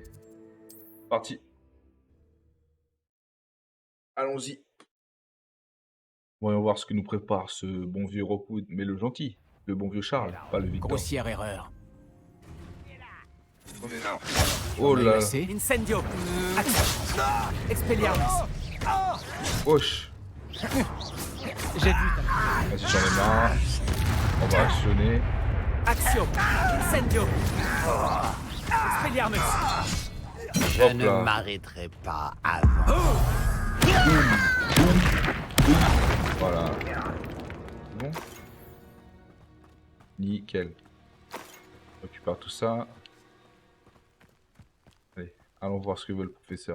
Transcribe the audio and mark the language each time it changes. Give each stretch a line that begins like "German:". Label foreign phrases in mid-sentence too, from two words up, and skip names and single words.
French: Parti. Allons-y. Voyons voir ce que nous prépare ce bon vieux Rockwood. Mais le gentil. Le bon vieux Charles, pas le Victor. Grossière erreur. Oh là là. Incendio. Expelliarmus. Wesh. J'ai vu. Vas-y, j'en ai marre. On va actionner. Action. Incendio. Expelliarmus. Je Hop ne là. m'arrêterai pas avant. Voilà. Bon. Nickel. On récupère tout ça. Allez, allons voir ce que veut le professeur.